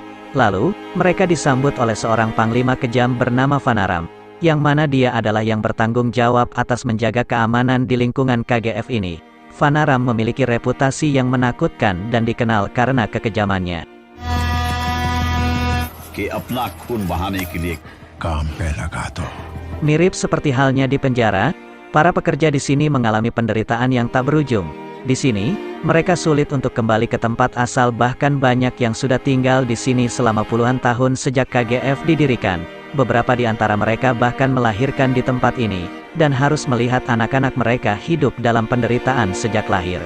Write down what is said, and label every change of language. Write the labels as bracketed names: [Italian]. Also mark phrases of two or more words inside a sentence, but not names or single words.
[Indonesian] Lalu, mereka disambut oleh seorang panglima kejam bernama Vanaram, yang mana dia adalah yang bertanggung jawab atas menjaga keamanan di lingkungan KGF ini. Vanaram memiliki reputasi yang menakutkan dan dikenal karena kekejamannya. [Hindi] कि अपना खून बहाने के लिए काम पे लगा दो। [Indonesian] Mirip seperti halnya di penjara, para pekerja di sini mengalami penderitaan yang tak berujung. Di sini, mereka sulit untuk kembali ke tempat asal, bahkan banyak yang sudah tinggal di sini selama puluhan tahun sejak KGF didirikan. Beberapa di antara mereka bahkan melahirkan di tempat ini, dan harus melihat anak-anak mereka hidup dalam penderitaan sejak lahir.